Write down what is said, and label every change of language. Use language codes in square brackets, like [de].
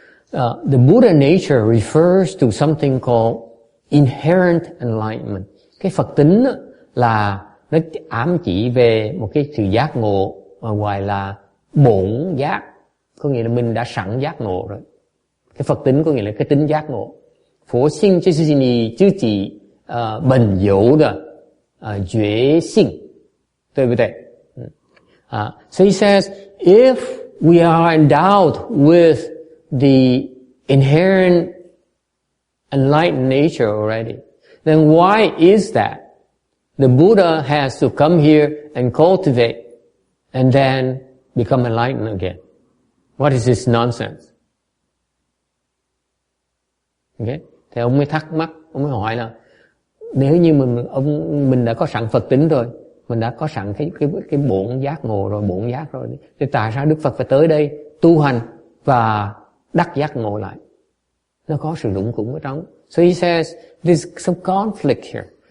[en] The Buddha nature refers to something called inherent enlightenment. [vi] Cái Phật tính là nó ám chỉ về một cái sự giác ngộ mà gọi là bổn giác, có nghĩa là mình đã sẵn giác ngộ rồi. Cái Phật tính có nghĩa là cái tính giác ngộ. Phổ sinh chứ là [zh] 你自己本有的觉性，对不对？ [en] So he says, if we are endowed with the inherent enlightened nature already, then why is that the Buddha has to come here and cultivate and then become enlightened again? What is this nonsense? Okay? [vi] Thì ông mới thắc mắc, ông mới hỏi là nếu như mình đã có sẵn Phật tính rồi, mình đã có sẵn cái bổn giác ngộ rồi, bổn giác rồi, thì tại sao Đức Phật phải tới đây tu hành và đắc giác ngộ lại? Nó có sự lũng củng ở trong. [en] So he says there's some conflict here.